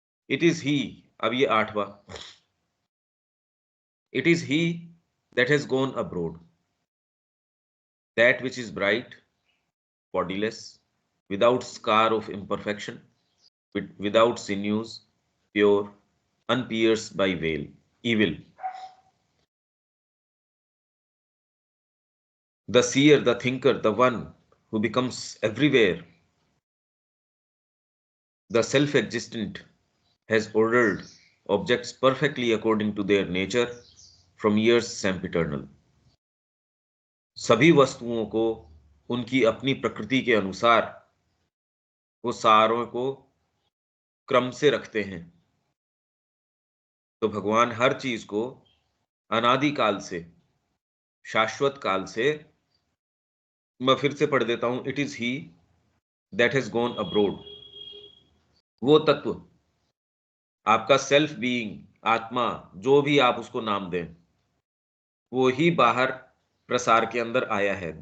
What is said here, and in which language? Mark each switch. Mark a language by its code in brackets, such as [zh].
[en] it is he, [hi] अब ये 8वां, [en] It is he that has gone abroad, that which is bright, bodiless, without scar of imperfection, without sinews, pure, unpierced by veil, evil. The seer, the thinker, the one who becomes everywhere, the self-existent, has ordered objects perfectly according to their nature from years sempiternal. [hi] सभी वस्तुओं को उनकी अपनी प्रकृति के अनुसार वो सारों को क्रम से रखते हैं। तो भगवान हर चीज को अनादि काल से, शाश्वत काल से, मैं फिर से पढ़ देता हूं, [en] it is he that has gone abroad, [hi] वो तत्व, आपका सेल्फ बीइंग, आत्मा, जो भी आप उसको नाम दें, वो ही बाहर प्रसार के अंदर आया है।